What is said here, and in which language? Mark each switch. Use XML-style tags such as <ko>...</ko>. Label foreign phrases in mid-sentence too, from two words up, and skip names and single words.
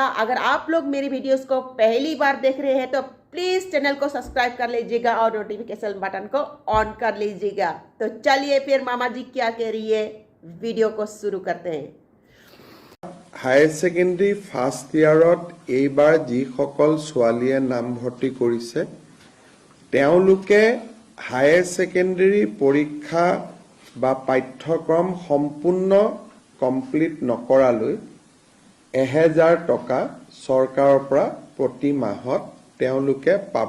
<hi>अगर आप लोग मेरी वीडियोस को पहली बार देख रहे हैं तो</hi> <en>please channel</en> <hi>को सब्सक्राइब कर लीजिएगा और</hi> <en>notification button</en> <hi>को ऑन कर लीजिएगा। तो चलिए फिर मामा जी क्या कह रही है, वीडियो को शुरू करते हैं।</hi> <en>higher secondary first yearত</en> <as>এইবাৰ যিসকল ছোৱালীয়ে নামভৰ্তি কৰিছে তেওঁলোকে হায়াৰ সেকেন্ডাৰী পৰীক্ষা বা পাঠ্যক্ৰম সম্পূৰ্ণ কমপ্লিট নকৰালৈ 1000 টকা চৰকাৰৰ পৰা প্ৰতি মাহত তেওঁলোকে পাব।</as>